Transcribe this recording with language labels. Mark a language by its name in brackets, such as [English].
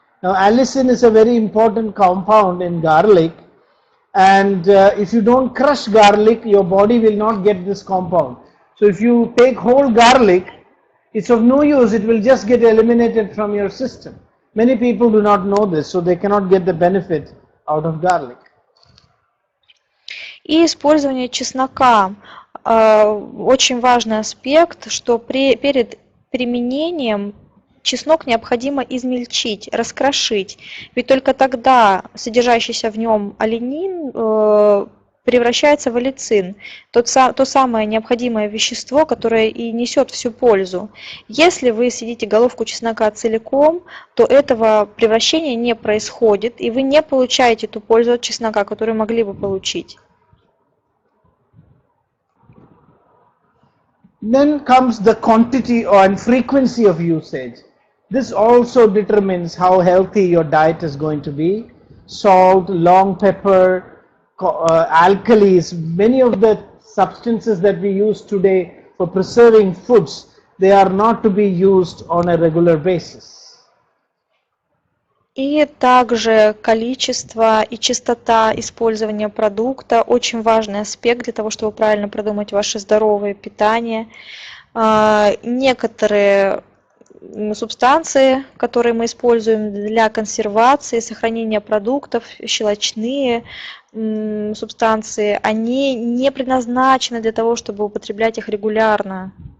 [English] Now allicin is a very important compound in garlic, and if you don't crush garlic, your body will not get this compound. So if you take whole garlic, it's of no use, it will just get eliminated from your system. Many people do not know this, so they cannot get the benefit out of garlic. [Russian] И использование чеснока очень важный аспект, что перед применением чеснок необходимо измельчить, раскрошить, ведь только тогда содержащийся в нем аленин превращается в аллицин, то самое необходимое вещество, которое и несет всю пользу. Если вы съедите головку чеснока целиком, то этого превращения не происходит, и вы не получаете ту пользу от чеснока, которую могли бы получить. [English] Then comes the quantity and frequency of usage. This also determines how healthy your diet is going to be. Salt, long pepper, alkalis, many of the substances that we use today for preserving foods, they are not to be used on a regular basis. [Russian] И также количество и частота использования продукта очень важный аспект для того, чтобы правильно продумать ваше здоровое питание. Некоторые субстанции, которые мы используем для консервации, сохранения продуктов, щелочные субстанции, они не предназначены для того, чтобы употреблять их регулярно.